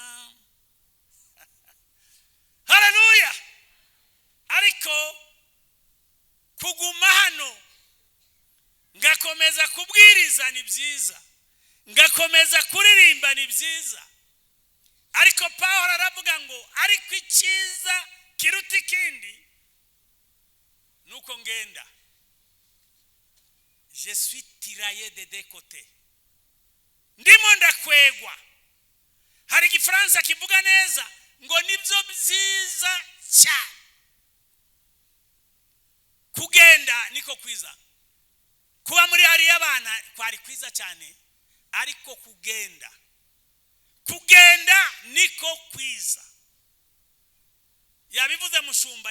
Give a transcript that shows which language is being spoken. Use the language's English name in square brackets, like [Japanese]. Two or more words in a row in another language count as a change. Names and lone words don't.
[Kinyarwanda] haleluya ariko kuguma hano ngakomeza kubwiriza ni byiza ngakomeza kuririmba ni byiza ariko Paulo aravuga ngo ariko icyiza kiruta ikindi nuko ngenda [French] je suis tiraillé de deux côtés [Kinyarwanda] ndimo ndakwegwa hari igifaransa kivuga neza ngo nibyo byiza cyane kugenda niko kwiza kuba muri hari y'abana kwari kwiza cyane ariko kugenda niko kwiza yabivuze mushumba